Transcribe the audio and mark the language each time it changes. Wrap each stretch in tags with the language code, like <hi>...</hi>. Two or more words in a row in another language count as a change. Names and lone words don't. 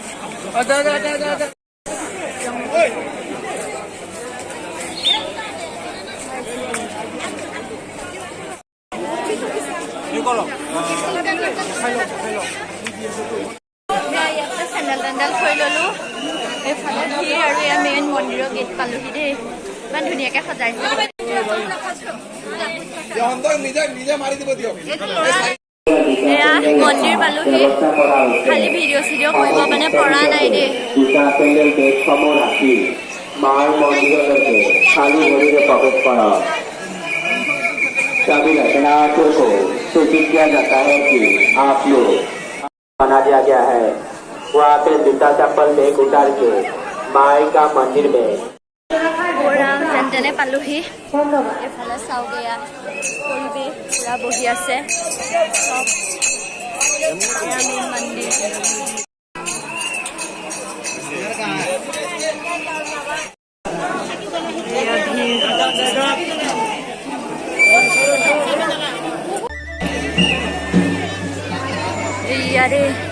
<as>চেণ্ডেল টেণ্ডেল থৈ ল'লোঁ এইফালে ভিৰ আৰু এয়া মেইন মন্দিৰৰ গেট পালোহি দেই ইমান ধুনীয়াকৈ সজাইছে এয়া মন্দিৰ পালোহি খালি ভিডিঅ' চিডিঅ' কৰিব মানে পৰা নাই দেই</as> <hi>सभी दर्शनार्थियों को सूचित किया जाता है कि आप लोग बना दिया गया है वहाँ पे जूता चप्पल बैग उतार के माई का मंदिर में</hi> <as>যেন তেনে পালোহি এইফালে চাওঁগৈ ইয়াত পৰিৱেশ পুৰা বহি আছে চব মেইন মন্দিৰ ইয়াৰে</as>